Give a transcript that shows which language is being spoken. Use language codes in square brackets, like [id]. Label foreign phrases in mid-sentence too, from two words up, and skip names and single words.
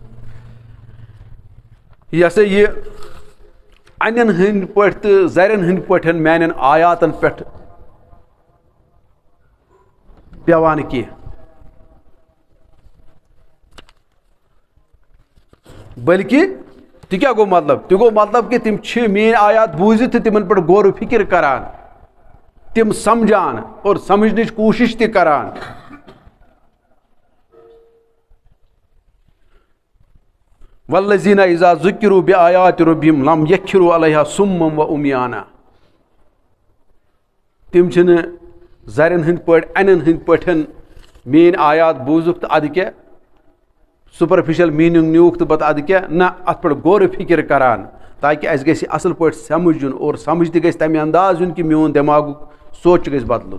[ks] یہِ ہسا یہِ انٮ۪ن ہٕنٛدۍ پٲٹھۍ تہٕ زرٮ۪ن ہٕنٛدۍ پٲٹھۍ میانٮ۪ن آیاتن پٮ۪ٹھ پیٚوان کینٛہہ، بلکہ تہِ کیٛاہ گوٚو مطلب؟ تہِ گوٚو مطلب کہ تِم چھِ میٲنۍ آیات بوٗزِتھ تہٕ تِمن پٮ۪ٹھ غور و فِکر کران، تِم سمجھان اور سمجھنٕچ کوٗشش تہِ کران. [ar] والذین اذا ذکروا بآیات ربہم لم یخروا علیہا صما وعمیانا. [ks] تِم چھِنہٕ زرٮ۪ن ہٕنٛدۍ پٲٹھۍ انٮ۪ن ہٕنٛدۍ پٲٹھۍ میٲنۍ آیات بوٗزُکھ تہٕ ادٕ کیٛاہ [en] superficial meaning [ks] نیوٗکھ تہٕ پتہٕ ادٕ کیٛاہ نہ اتھ پٮ۪ٹھ غور و فِکر کران تاکہ اسہِ گژھِ اصل پٲٹھۍ سمجھ یُن اور سمجھ تہِ گژھِ تمہِ انداز یُن کہ میون دٮ۪ماغُک سونٛچ گژھِ بدلُن.